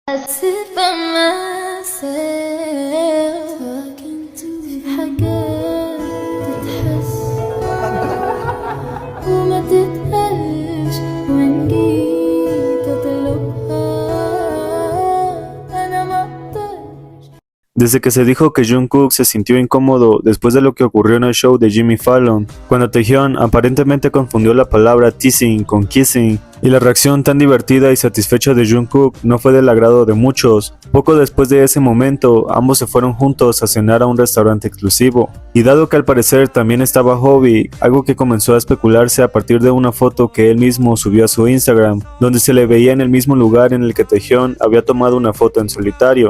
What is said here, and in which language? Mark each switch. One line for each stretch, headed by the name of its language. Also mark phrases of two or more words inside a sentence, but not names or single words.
English: sit by myself talking to
Arabic: في حاجات تتحس وما تتقالش وإن جيت أطلبها أنا ما أقدرش.
Spanish: Desde que se dijo que Jungkook se sintió incómodo después de lo que ocurrió en el show de Jimmy Fallon, cuando Taehyun aparentemente confundió la palabra teasing con kissing, y la reacción tan divertida y satisfecha de Jungkook no fue del agrado de muchos. Poco después de ese momento, ambos se fueron juntos a cenar a un restaurante exclusivo, y dado que al parecer también estaba Hobi, algo que comenzó a especularse a partir de una foto que él mismo subió a su Instagram, donde se le veía en el mismo lugar en el que Taehyun había tomado una foto en solitario.